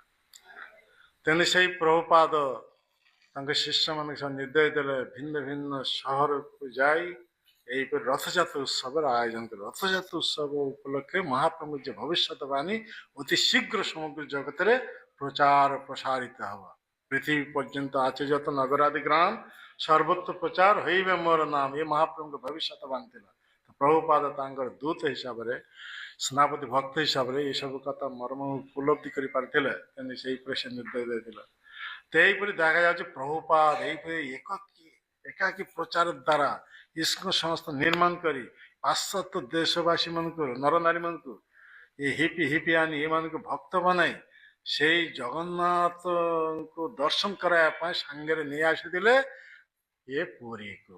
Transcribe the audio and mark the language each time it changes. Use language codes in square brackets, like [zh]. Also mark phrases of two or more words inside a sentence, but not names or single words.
[or] ତେଣୁ ସେଇ ପ୍ରଭୁପାଦ ତାଙ୍କ ଶିଷ୍ୟମାନଙ୍କୁ ସବୁ ନିର୍ଦ୍ଦେଶ ଦେଲେ ଭିନ୍ନ ଭିନ୍ନ ସହରକୁ ଯାଇ ଏହିପରି ରଥଯାତ୍ରା ଉତ୍ସବର ଆୟୋଜନ କଲେ। ରଥଯାତ୍ରା ଉତ୍ସବ ଉପଲକ୍ଷେ ମହାପ୍ରଭୁ ଯେ ଭବିଷ୍ୟତବାଣୀ ଅତି ଶୀଘ୍ର ସମଗ୍ର ଜଗତରେ ପ୍ରଚାର ପ୍ରସାରିତ ହେବ। [bn] পৃথিবী পর্যন্ত আছে যত নগরাদি গ্রাম সর্বত্র প্রচার হইবে মোর নাম। [or] ଏ ମହାପ୍ରଭୁଙ୍କ ଭବିଷ୍ୟତବାଣୀ ଥିଲା। ପ୍ରଭୁପାଦ ତାଙ୍କର ଦୂତ ହିସାବରେ ସେନାପତି ଭକ୍ତ ହିସାବରେ ଏସବୁ କଥା ମର୍ମ ଉପଲବ୍ଧି କରିପାରିଥିଲେ। ତେଣୁ ସେଇପରି ସେ ନିର୍ଦ୍ଦେଶ ଦେଇଥିଲେ। ତ ଏହିପରି ଦେଖାଯାଉଛି ପ୍ରଭୁପାଦ ଏହିପରି ଏକାକୀ ପ୍ରଚାର ଦ୍ୱାରା ଇସ୍କନ ସଂସ୍ଥା ନିର୍ମାଣ କରି ପାଶ୍ଚାତ୍ୟ ଦେଶବାସୀ ମାନଙ୍କୁ ନରନାରୀ ମାନଙ୍କୁ ଏ ହିପି ଆଣି ଏମାନଙ୍କୁ ଭକ୍ତ ବନାଇ ସେଇ ଜଗନ୍ନାଥଙ୍କୁ ଦର୍ଶନ କରାଇବା ପାଇଁ ସାଙ୍ଗରେ ନେଇ ଆସିଥିଲେ ଏ ପୁରୀକୁ।